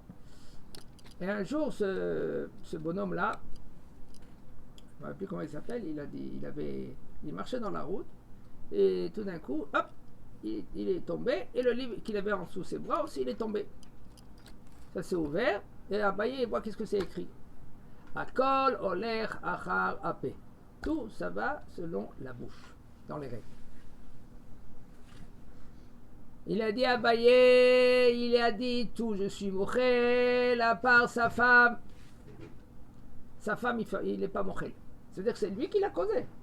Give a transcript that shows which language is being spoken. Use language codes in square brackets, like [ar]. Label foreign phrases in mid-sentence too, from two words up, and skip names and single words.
[fr] Et un jour, ce bonhomme-là, je ne me rappelle plus comment il s'appelle, il marchait dans la route. Et tout d'un coup, hop, il est tombé, et le livre qu'il avait en dessous ses bras aussi, il est tombé. Ça s'est ouvert, et Abaye voit qu'est-ce que c'est écrit. [he] הכל הולך אחר הפה. [fr] Tout ça va selon la bouche, dans les règles. Il a dit à Abaye, il a dit tout, je suis mochel, à part sa femme. Sa femme, il n'est pas mochel. C'est-à-dire que c'est lui qui l'a causé.